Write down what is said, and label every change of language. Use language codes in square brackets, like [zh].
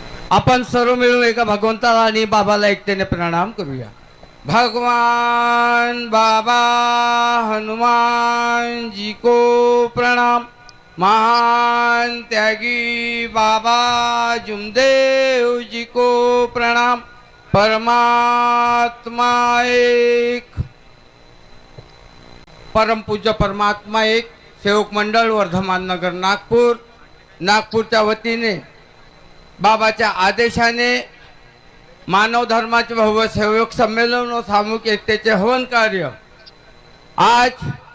[mr] आपण सर्व मिळून एका भगवंताला आणि बाबाला एकतेने प्रणाम करूया। [hi] भगवान बाबा हनुमान जी को प्रणाम। महान त्यागी बाबा जुमदेव जी को प्रणाम। [mr] परमात्मा एक, परम पूज्य परमात्मा एक, सेवक मंडळ वर्धमान नगर नागपूरच्या वतीने बाबाच्या आदेशाने मानव धर्माचे भव्य सेवक संमेलन व सामूहिक एकतेचे हवन कार्य आज